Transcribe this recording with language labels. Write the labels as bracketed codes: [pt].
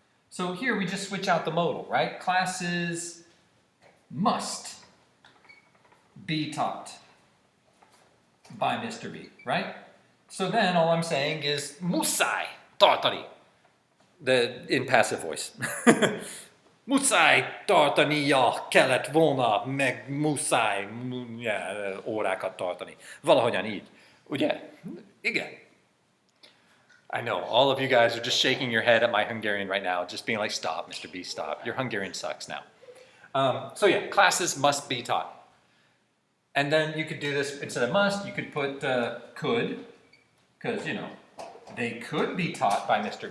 [en] So here we just switch out the modal, right? Classes must be taught by Mr. B, right? So then all I'm saying is [hu] muszáj tartani, [en] in passive voice. [hu] Muszáj tartania kellett volna, meg muszáj órákat tartani. Valahogyan így. Ugye? Igen. [en] I know, all of you guys are just shaking your head at my Hungarian right now, just being like, stop, Mr. B, stop. Your Hungarian sucks now. So yeah, classes must be taught. And then you could do this, instead of must, you could put could, because, you know, they could be taught by Mr.